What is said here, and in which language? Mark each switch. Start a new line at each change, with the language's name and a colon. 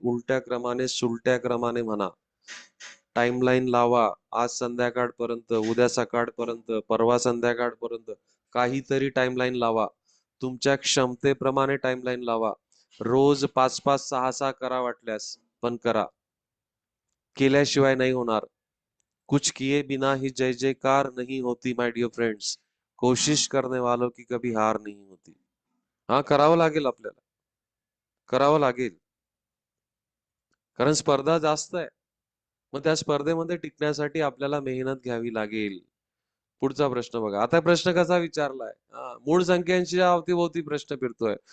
Marathi: उलट्या क्रमाने सुलट्या क्रमाने म्हणा. टाइमलाईन लावा. आज संध्याकाळपर्यंत, उद्या सकाळपर्यंत, परवा संध्याकाळपर्यंत काहीतरी टाइमलाईन लावा. तुमच्या क्षमतेप्रमाणे टाइमलाईन लावा. रोज 5-5, 6-6 करा वाटल्यास, पण करा. केल्याशिवाय नाही होणार.
Hindi: कुछ किए बिना ही जय जयकार नहीं होती
English: My dear friends.
Hindi: कोशिश करने वालों की कभी हार नहीं होती.
Marathi: हा, करावं लागेल आपल्याला. करावं लागेल. कारण स्पर्धा जास्त आहे. मग त्या स्पर्धेमध्ये टिकण्यासाठी आपल्याला मेहनत घ्यावी लागेल. पुढचा प्रश्न बघा. आता प्रश्न कसा विचारलाय? मूळ संख्यांच्या अवतीभोवती प्रश्न फिरतोय.